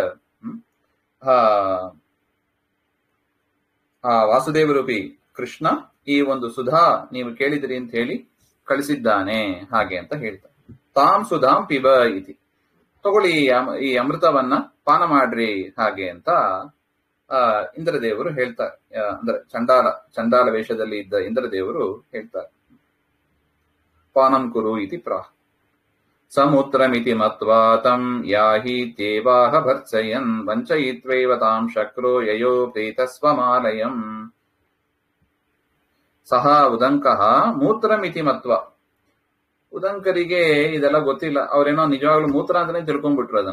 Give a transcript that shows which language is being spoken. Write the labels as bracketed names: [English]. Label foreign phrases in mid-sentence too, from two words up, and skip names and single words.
[Kannada] ಆ ವಾಸುದೇವರೂಪಿ ಕೃಷ್ಣ ಈ ಒಂದು ಸುಧಾ ನೀವು ಕೇಳಿದ್ರಿ ಅಂತ ಹೇಳಿ ಕಳಿಸಿದ್ದಾನೆ ಹಾಗೆ ಅಂತ ಹೇಳ್ತಾರೆ. [Sanskrit] ತಾಂ ಸುಧಾಂ ಪಿಬ ಇತಿ, [Kannada] ತಗೊಳ್ಳಿ ಈ ಅಮೃತವನ್ನ ಪಾನ ಮಾಡ್ರಿ ಹಾಗೆ ಅಂತ ಇಂದ್ರದೇವರು ಹೇಳ್ತಾರೆ. ಅಂದ್ರೆ ಚಂಡಾಲ ವೇಷದಲ್ಲಿ ಇದ್ದ ಇಂದ್ರದೇವರು ಹೇಳ್ತಾರೆ. [Sanskrit] ಪಾನಂ ಕುರು ಇತಿ ಪ್ರಾಹ ಸಮೂತ್ರಮಿತಿ ಮತ್ವಾ ತಂ ಯಾಹಿ ತೇವಾಹ ಭರ್ತ್ಸಯನ್ ವಂಚಯಿತ್ವೈವ ತಾಂ ಶಕ್ರೋ ಯಯೋ ಪ್ರೀತಸ್ವಮಾಲಯಂ. ಸಹ ಉದಂಕಃ ಮೂತ್ರಮಿತಿ ಮತ್ವ, [Kannada] ಉದಂಕರಿಗೆ ಇದೆಲ್ಲ ಗೊತ್ತಿಲ್ಲ, ಅವ್ರೇನೋ ನಿಜವಾಗ್ಲೂ ಮೂತ್ರ ಅಂತಾನೆ ತಿಳ್ಕೊಂಡ್ಬಿಟ್ರು.